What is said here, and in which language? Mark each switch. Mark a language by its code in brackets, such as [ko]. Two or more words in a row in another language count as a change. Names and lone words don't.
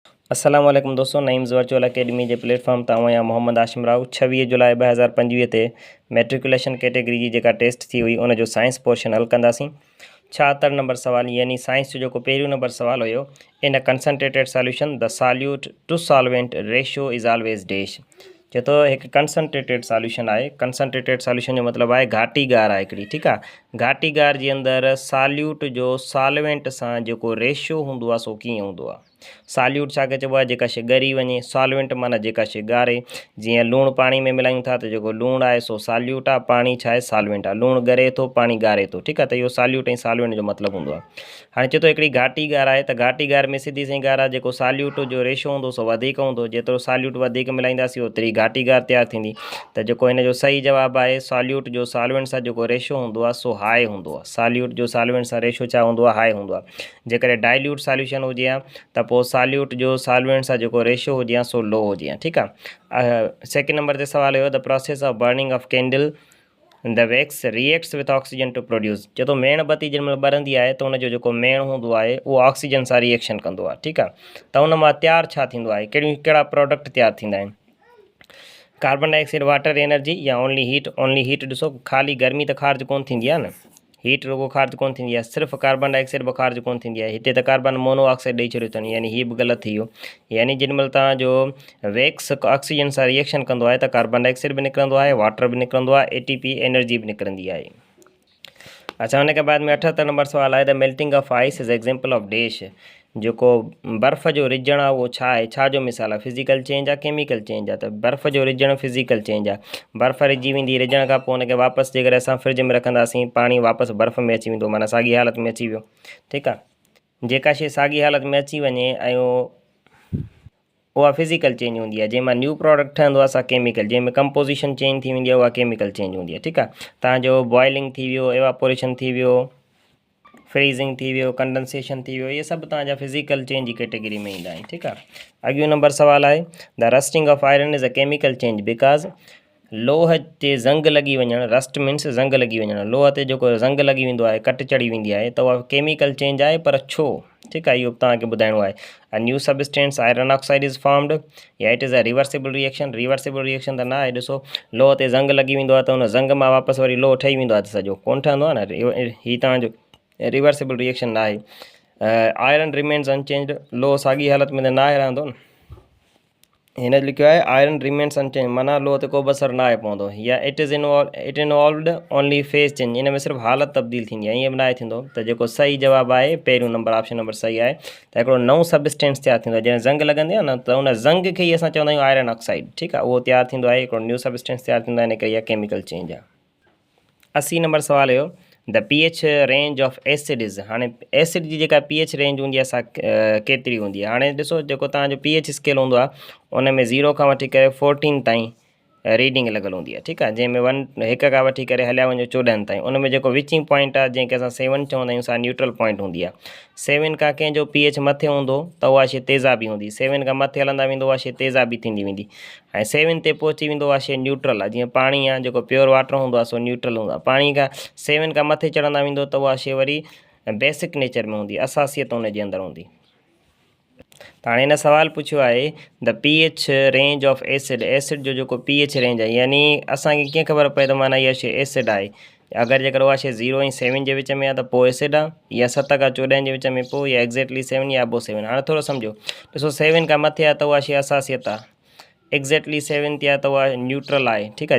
[ar] السلام عليكم [sd] दोस्तों, नईम्स वर्चुअल अकेडमी के प्लेटफॉर्म तां आहियां मोहम्मद आशिम राव। 26 जुलाई 2025 ते [en] matriculation category [sd] जी जेका टेस्ट थी हुई उन जो [en] science portion [sd] हल कंदासीं। 76 नंबर सवाल यानी साइंस जो पहिरियों नंबर सवाल हुयो, [en] In concentrated solution the solute to solvent ratio is always dash. [sd] चए थो एक [en] concentrated solution [sd] है। [en] concentrated solution [sd] जो मतलब है घाटी गार है हिकिड़ी, ठीक है। घाटी गार जे अंदर सॉल्यूट जो सॉल्वेंट सां जेको रेशियो हुंदो आहे सो कीअं हूंदो आहे। सॉल्यूट छा चइबो आहे, जेका शइ ॻरी वञे। सॉल्वेंट माना जेका शइ ॻारे। जीअं लूणु पाणी में मिलायूं था त जेको लूणु आहे सो सॉल्यूट आहे, पाणी छा आहे सॉल्वेंट आहे। लूणु ॻरे थो, पाणी ॻारे थो, ठीकु आहे। त इहो सॉल्यूट ऐं सॉल्वेंट जो मतिलबु हूंदो आहे। हाणे चए थो हिकिड़ी घाटी गार आहे त घाटी गार में सिधी सही ॻाल्हि आहे, जेको सॉल्यूट जो रेशियो हूंदो सो वधीक हूंदो। जेतिरो सॉल्यूट वधीक मिलाईंदासीं ओतिरी घाटी गार तयारु थींदी। त जेको हिन जो सही जवाबु आहे, सॉल्यूट जो सॉल्वेंट सां जेको रेशियो हूंदो आहे सो हाई हूंदो आहे। सॉल्यूट जो सॉल्वेंट सां रेशियो छा हूंदो आहे, हाई हूंदो आहे। जेकॾहिं [en] dilute solution [sd] हुजे हा त पोइ सॉल्यूट जो सॉल्वेंट सां जेको रेशियो हुजे हा सो लो हुजे हा, ठीकु आहे। सेकेंड नंबर ते सवाल हुयो, [en] The process of burning of candle the wax reacts with oxygen to produce. [sd] चए थो मेण बत्ती जंहिं महिल ॿरंदी आहे त उनजो जेको मेण हूंदो आहे उहो ऑक्सीजन सां रिएक्शन कंदो आहे, ठीकु आहे। त उन मां तयारु छा थींदो आहे, कहिड़ा प्रोडक्ट तयारु थींदा आहिनि। [en] Carbon dioxide, water, energy or only heat. only heat [sd] ॾिसो, ख़ाली गर्मी त ख़ारिज कोन थींदी आहे न, हीट रुगो ख़ारिज कोन थींदी आहे, सिर्फ़ु [en] carbon dioxide [sd] बि ख़ारिज कोन थींदी आहे। हिते त [en] carbon monoxide [sd] ॾेई छॾियो अथनि, यानी हीअ बि ग़लति थी वियो। यानी जेॾी महिल तव्हांजो वैक्स ऑक्सीजन सां रिएक्शन कंदो आहे त [en] carbon dioxide [sd] बि निकिरंदो आहे, वाटर बि निकिरंदो आहे, [en] ATP energy [sd] बि निकिरंदी आहे। अच्छा, हुन खां बाद में 78 नंबर सवाल आहे, [en] The melting of ice is example of dash. [sd] जेको बर्फ़ जो रिजणु आहे उहो छा आहे, छा जो मिसाल आहे। [en] physical change [sd] आहे, [en] chemical change [sd] आहे। त बर्फ़ जो रिजणु [en] physical change [sd] आहे। बर्फ़ रिजी वेंदी, रिजण खां पोइ हुनखे वापसि जेकॾहिं असां फ्रिज में रखंदासीं, पाणी वापसि बर्फ़ में अची वेंदो, माना साॻी हालत में अची वियो, ठीकु आहे। जेका शइ साॻी हालत में अची वञे ऐं उहा [en] physical change [sd] हूंदी आहे। जंहिंमां [en] new product [sd] ठहंदो आहे असां केमिकल, जंहिंमें कंपोजिशन चेंज थी वेंदी आहे उहा [en] chemical change [sd] हूंदी आहे, ठीकु आहे। तव्हांजो बॉइलिंग थी वियो, एवापोरेशन थी वियो, फ्रीज़िंग थी वियो, कंडेंसेशन थी वियो, इहे सभु तव्हांजा [en] physical change [sd] जी कैटेगरी में ईंदा आहिनि, ठीकु आहे। अॻियो नंबर सवाल आहे, [en] The rusting of iron is a chemical change because. [sd] लोह ते ज़ंग लॻी वञणु, [en] rust means [sd] ज़ंग लॻी वञणु। लोह ते जेको ज़ंग लॻी वेंदो आहे, कट चढ़ी वेंदी आहे, त उहा [en] chemical change [sd] आहे, पर छो, ठीकु आहे। इहो तव्हांखे ॿुधाइणो आहे। [en] A new substance iron oxide is formed, or it is a reversible reaction. reversible reaction [sd] त न आहे। ॾिसो, लोह ते ज़ंग लॻी वेंदो आहे त उन ज़ंग मां वापसि वरी लोह ठही वेंदो आहे, त सॼो कोन ठहंदो आहे न। हीअ तव्हांजो [en] reversible reaction [sd] न आहे। [en] iron remains unchanged, [sd] लोह साॻी हालत में त न आहे रहंदो न। हिन लिखियो आहे [en] iron remains unchange, [sd] माना लोह ते को बि असरु न आहे पवंदो। [en] or it involved only phase change, [sd] इन में सिर्फ़ु हालत तब्दील थींदी आहे, ईअं बि न आहे थींदो। त जेको सही जवाबु आहे पहिरियों नंबर, ऑप्शन नंबर सही आहे। त हिकिड़ो नओं सबस्टेंस तयारु थींदो आहे, जॾहिं ज़ंग लॻंदी आहे न त उन ज़ंग खे ई असां चवंदा आहियूं [en] iron oxide, [sd] ठीकु आहे। उहो तयारु थींदो आहे, हिकिड़ो [en] new substance [sd] तयारु थींदो आहे, इन करे इहा [en] chemical change [sd] आहे। 80 नंबर सवाल हुयो, [en] The pH range of acid is. [sd] हाणे एसिड जी जेका [en] pH range [sd] हूंदी आहे असां केतिरी हूंदी आहे। हाणे ॾिसो, जेको तव्हांजो [en] pH scale [sd] हूंदो आहे उन में 0 खां वठी करे 14 ताईं रीडिंग लॻल हूंदी आहे, ठीकु आहे। जंहिंमें 1 खां वठी करे हलिया वञो 14 ताईं। उन में जेको [en] which point [sd] आहे, जंहिंखे असां 7 चवंदा आहियूं, सा [en] neutral point [sd] हूंदी आहे। 7 खां कंहिंजो pH मथे हूंदो त उहा शइ तेज़ाबी हूंदी। 7 खां मथे हलंदा वेंदो उहा शइ तेज़ाबी थींदी वेंदी। ऐं 7 ते पहुची वेंदो उहा शइ न्यूट्रल आहे। जीअं पाणी आहे, जेको [en] pure water [sd] हूंदो आहे सो न्यूट्रल हूंदो आहे। पाणी खां 7 खां मथे चढ़ंदा वेंदो त उहा शइ वरी [en] basic nature [sd] में हूंदी, असासियत हुनजे अंदरि हूंदी। त हाणे हिन सवाल पुछियो आहे, [en] The pH range of acid. [sd] एसिड जो जेको [en] pH range [sd] आहे, यानी असांखे कीअं ख़बर पए त माना इहा शइ एसिड आहे। अगरि जेकर उहा शइ 0 ऐं 7 जे विच में आहे त पोइ एसिड आहे, या 7 खां 14 जे विच में पोइ, या एक्ज़ैक्टली 7 या अबो 7। हाणे थोरो सम्झो, ॾिसो 7 खां मथे आहे त उहा शइ असासियत आहे, एक्ज़ैक्टली 7 ते आहे त उहा न्यूट्रल आहे, ठीकु आहे।